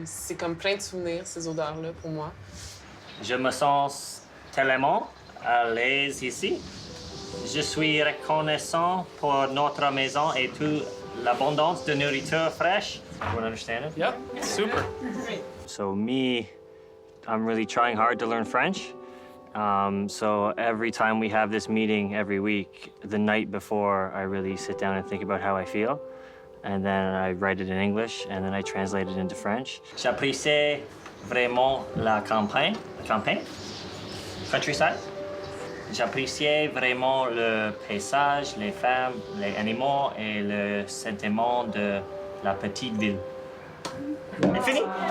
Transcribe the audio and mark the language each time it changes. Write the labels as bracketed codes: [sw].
[fr] C'est comme plein de souvenirs, ces odeurs-là, pour moi. Je me sens tellement à l'aise ici. Je suis reconnaissant pour notre maison et toute l'abondance de nourriture fraîche. [en] You understand it? Yep, super. So me I'm really trying hard to learn French. So every time we have this meeting every week, the night before, I really sit down and think about how I feel. And then I write it in English, and then I translate it into French. [fr] J'apprécie vraiment la campagne, countryside. J'appréciais vraiment le paysage, les femmes, les animaux et le sentiment de la petite ville. C'est fini!